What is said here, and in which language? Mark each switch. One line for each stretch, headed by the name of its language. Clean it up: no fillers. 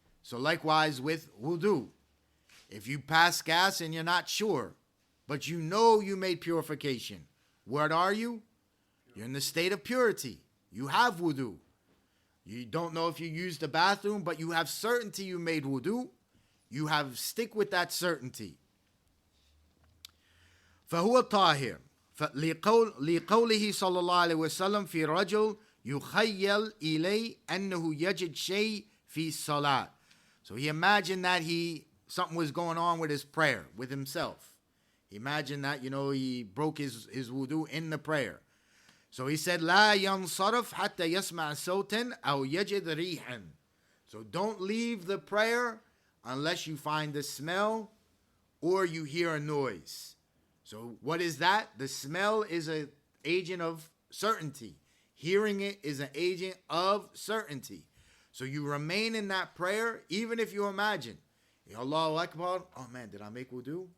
English: So likewise with wudu. If you pass gas and you're not sure, but you know you made purification, what are you? You're in the state of purity. You have wudu. You don't know if you used the bathroom, but you have certainty you made wudu. You have stick with that certainty.
Arabic: فهو طاهر. لقوله صلى الله عليه وسلم في رجل يخيل إليه أنه يجد شيء في الصلاة.
English: So he imagined that something was going on with his prayer, with himself. He imagined that, he broke his wudu in the prayer. So he said,
Arabic: لا ينصرف حتى يسمع صوتا أو يجد ريحا.
English: So don't leave the prayer unless you find the smell or you hear a noise. So what is that? The smell is an agent of certainty. Hearing it is an agent of certainty. So you remain in that prayer, even if you imagine, Allahu Akbar, oh man, did I make wudu?